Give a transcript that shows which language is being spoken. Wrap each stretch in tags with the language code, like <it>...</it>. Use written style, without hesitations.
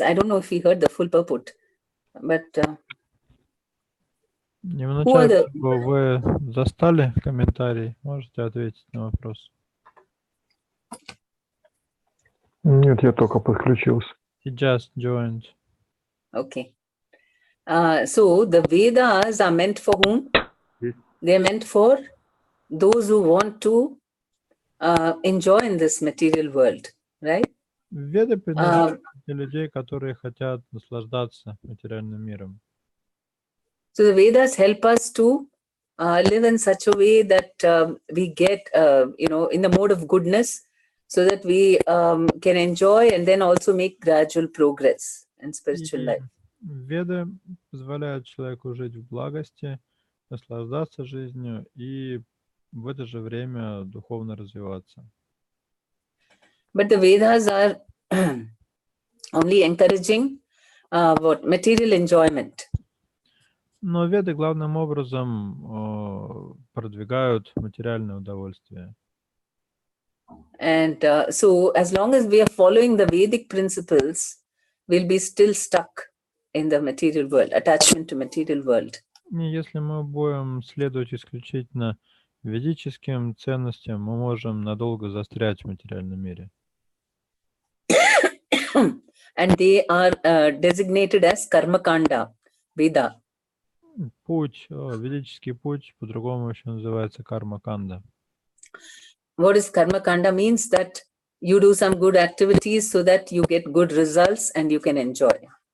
<en>I don't know if he heard the full purport, but</en> <ru>Немножко вы застали комментарий? Можете ответить на вопрос? Нет, я только подключился.</ru> <en>He just joined. Okay. So the Vedas are meant for whom? They're meant for those who want to enjoy in this material world, right?</en> <ru>Веды предназначены для людей, которые хотят наслаждаться материальным миром.</ru> <en>So the Vedas help us to live in such a way that we get, in the mode of goodness, so that we can enjoy and then also make gradual progress in spiritual life.</en> <ru>Веды позволяют человеку жить в благости, наслаждаться жизнью и в это же время духовно развиваться.</ru> <en>But the Vedas are only encouraging material enjoyment.</en> <ru>Но Веды главным образом продвигают материальное удовольствие.</ru> <en>And so as long as we are following the Vedic principles, we'll be still stuck in the material world, attachment to material world.</en> <ru>И если мы будем следовать исключительно ведическим ценностям, мы можем надолго застрять в материальном мире.</ru> <en>And they are designated as Karmakanda, Veda.</en> <ru>Ведический путь, по-другому еще называется карма-канда.</ru> <en>What is Karmakanda? Means that you do some good activities so that you get good results and you can enjoy.</en>